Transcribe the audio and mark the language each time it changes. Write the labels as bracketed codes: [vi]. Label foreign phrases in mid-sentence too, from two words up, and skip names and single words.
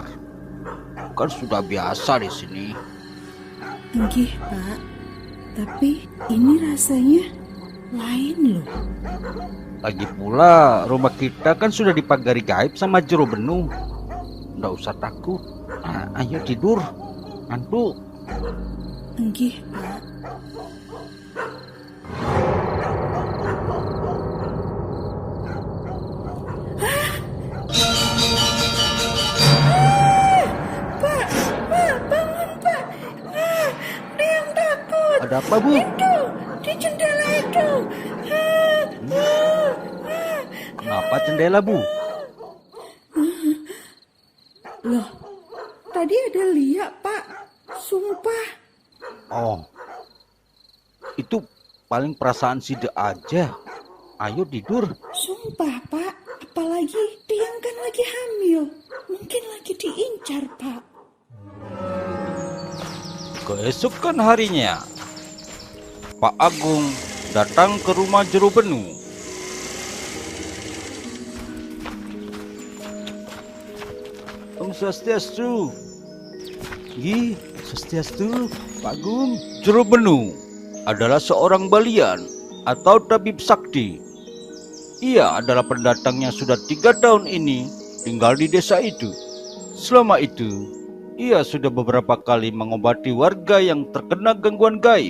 [id] Kan sudah biasa di sini. Enggih, Pak. Tapi ini rasanya lain loh. Lagi pula rumah kita kan sudah dipagari gaib sama jero bening. Nggak usah takut. Ayo tidur, ngantuk. Enggih, Pak. Pak, bangun, Pak. Tiang takut. Ada apa, Bu? Itu, di jendela itu. Kenapa jendela, Bu? Loh, tadi ada liak, Pak. Sumpah. Oh, itu paling perasaan Sida aja. Ayo tidur. Sumpah, Pak. Apalagi Tiang kan lagi hamil. Mungkin lagi diincar, Pak. Keesokan harinya, Pak Agung datang ke rumah jero bening. [ban] Om Swastiastu. Gi, Swastiastu, Pak Agung. [id] Jero bening adalah seorang balian atau tabib sakti. Ia adalah pendatang yang sudah 3 tahun ini tinggal di desa itu. Selama itu, ia sudah beberapa kali mengobati warga yang terkena gangguan gaib.